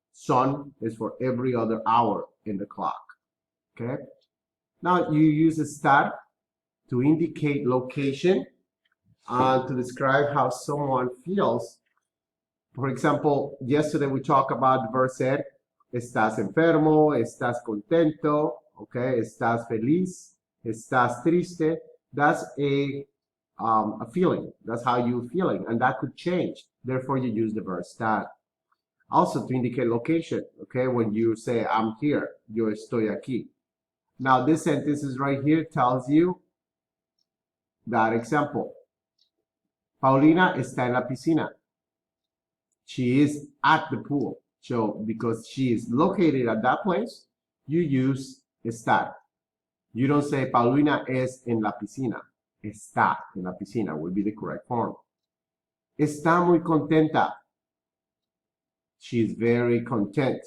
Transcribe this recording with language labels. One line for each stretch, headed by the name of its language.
English: Son is for every other hour in the clock. Okay. Now you use estar to indicate location and to describe how someone feels. For example, yesterday we talked about the verb ser.
Spanish: Estás enfermo, estás contento, okay, estás feliz, estás triste.
English: That's a feeling. That's how you're feeling, and that could change. Therefore, you use the verb estar. Also to indicate location, okay, when you say I'm here,
Spanish: yo estoy aquí.
English: Now this sentence is right here tells you that example.
Spanish: Paulina está en la piscina.
English: She is at the pool. So because she is located at that place, you use estar. You don't say
Spanish: Paulina es en la piscina. Está en la piscina
English: would be the correct form.
Spanish: Está muy contenta.
English: She's very content.